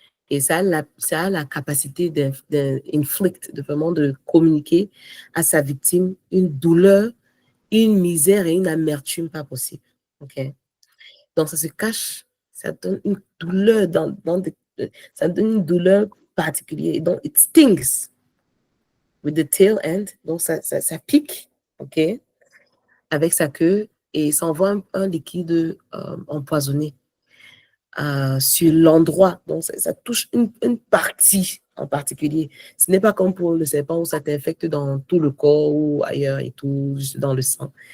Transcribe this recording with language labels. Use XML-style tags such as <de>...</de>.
<fr>Et ça a la capacité de vraiment de communiquer à sa victime une douleur, une misère et une amertume pas possible. OK? Donc, ça se cache, ça donne une douleur ça donne une douleur particulière.</fr> <en>Donc, it stings with the tail end.</en> <fr>Donc, ça pique, OK? Avec sa queue et ça envoie un liquide empoisonné. Sur l'endroit. Donc, ça touche une partie en particulier. Ce n'est pas comme pour le serpent où ça t'infecte dans tout le corps ou ailleurs et tout, juste dans le sang.</fr>